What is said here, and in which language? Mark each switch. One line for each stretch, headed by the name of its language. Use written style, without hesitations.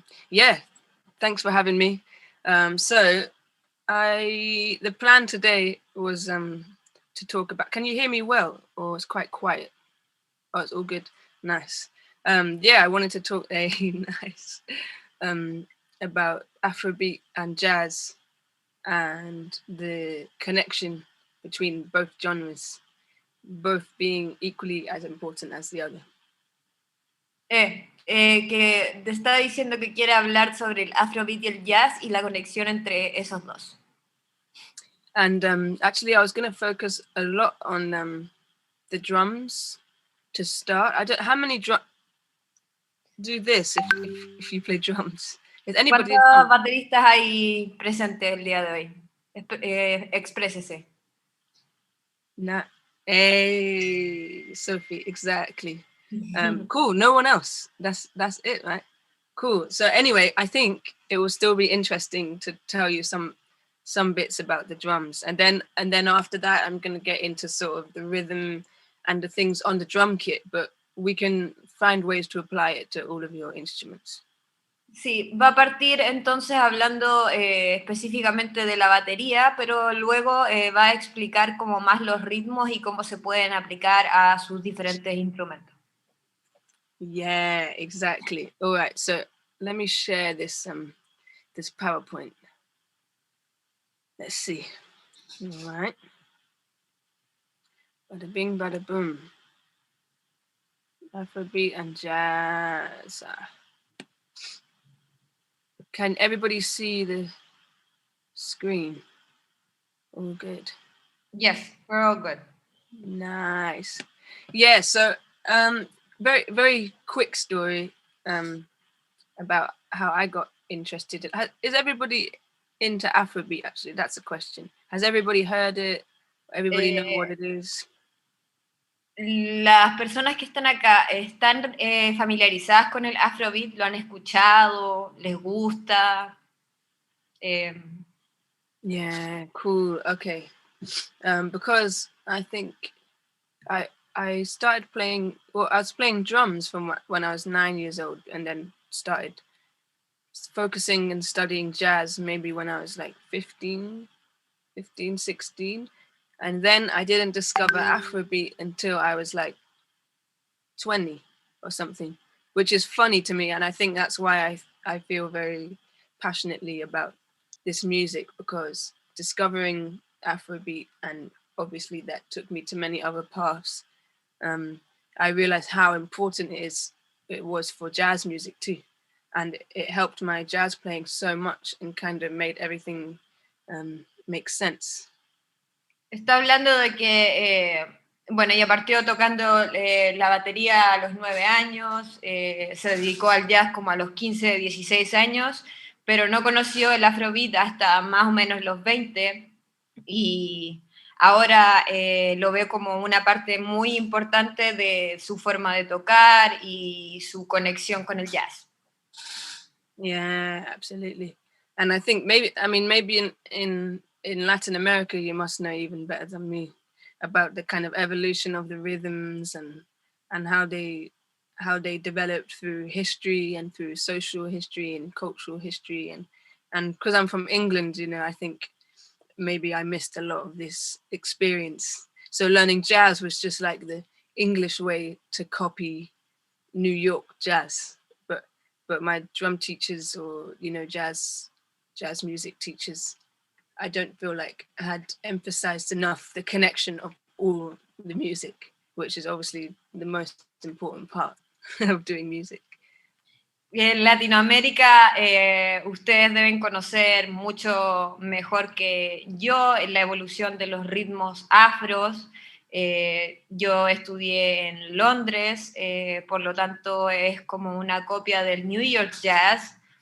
English: Yeah, thanks for having me. So the plan today was to talk about, can you hear me well, or it's quite quiet? Oh, it's all good. Nice. Yeah, I wanted to talk nice about Afrobeat and jazz and the connection between both genres, both being equally as important as the other.
Spanish: Que te estaba diciendo que quiere hablar sobre el Afrobeat y el jazz y la conexión entre esos dos.
English: And actually, I was going to focus a lot on the drums to start. How many do this if you play drums? Is anybody?
Spanish: ¿Cuántos bateristas hay presentes el día de hoy? Exprésese.
English: Hey, Sophie, exactly. Cool. No one else. That's it, right? Cool. So anyway, I think it will still be interesting to tell you some bits about the drums, and then after that, I'm going to get into sort of the rhythm and the things on the drum kit. But we can find ways to apply it to all of your instruments.
Spanish: Sí, va a partir entonces hablando específicamente de la batería, pero luego va a explicar como más los ritmos y cómo se pueden aplicar a sus diferentes instrumentos.
English: Yeah, exactly. All right, so let me share this this PowerPoint. Let's see. All right. Bada bing, bada boom. Afrobeat and jazz. Can everybody see the screen? All good. Yes, we're all good. Nice. Yeah, so very, very quick story about how I got interested. Is everybody into Afrobeat, actually? That's a question. Has everybody heard it? Everybody know what it is?
Spanish: Las personas que están acá, ¿están familiarizadas con el Afrobeat? ¿Lo han escuchado? ¿Les gusta?
English: Yeah, cool. Okay. Because I think I started playing, well, I was playing drums from when I was 9 years old, and then started focusing and studying jazz maybe when I was like 15, 16. And then I didn't discover Afrobeat until I was like 20 or something, which is funny to me. And I think that's why I feel very passionately about this music, because discovering Afrobeat, and obviously that took me to many other paths, I realized how important it was for jazz music too. And it helped my jazz playing so much and kind of made everything make sense.
Spanish: Está hablando de que, bueno, ella partió tocando la batería a los 9 años, se dedicó al jazz como a los 15, 16 años, pero no conoció el Afrobeat hasta más o menos los 20, y ahora lo ve como una parte muy importante de su forma de tocar y su conexión con el jazz.
English: Yeah, absolutely. And I think maybe in Latin America, you must know even better than me about the kind of evolution of the rhythms and how they developed through history and through social history and cultural history, and because I'm from England, you know, I think maybe I missed a lot of this experience. So learning jazz was just like the English way to copy New York jazz. But my drum teachers, or, you know, jazz music teachers, I don't feel like had emphasized enough the connection of all the music, which is obviously the most important part of doing music.
Spanish: En Latinoamérica, ustedes deben conocer mucho mejor que yo la evolución de los ritmos afros. Yo estudié en Londres, por lo tanto es como una copia del New York Jazz.